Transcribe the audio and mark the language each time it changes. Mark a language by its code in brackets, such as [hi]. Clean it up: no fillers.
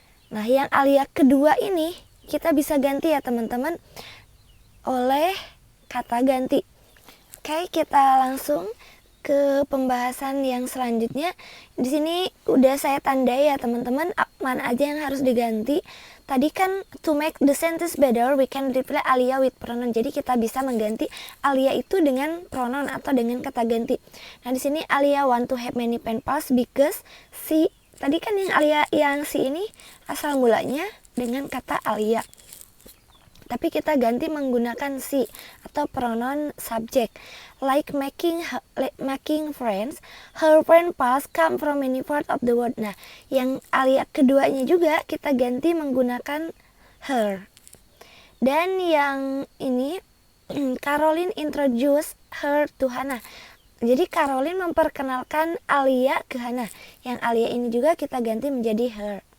[id] Nah, yang Alia kedua ini kita bisa ganti ya teman-teman oleh kata ganti. Oke, kita langsung ke pembahasan yang selanjutnya. Di sini udah saya tandai ya teman-teman mana aja yang harus diganti. tadi kan [en] to make the sentence better we can replace Alia with pronoun. [id] Jadi kita bisa mengganti Alia itu dengan pronoun atau dengan kata ganti. Nah di sini Alia [en] want to have many pen pals because [id] si, tadi kan yang Alia yang si ini asal mulanya dengan kata Alia. Tapi kita ganti menggunakan si atau pronoun subject. [en] Like making friends, her pen pals come from many parts of the world. [id] Nah, yang Alia keduanya juga kita ganti menggunakan her. Dan yang ini Caroline [en] introduce her to [id] Hannah. Jadi Caroline memperkenalkan Alia ke Hannah. Yang Alia ini juga kita ganti menjadi her.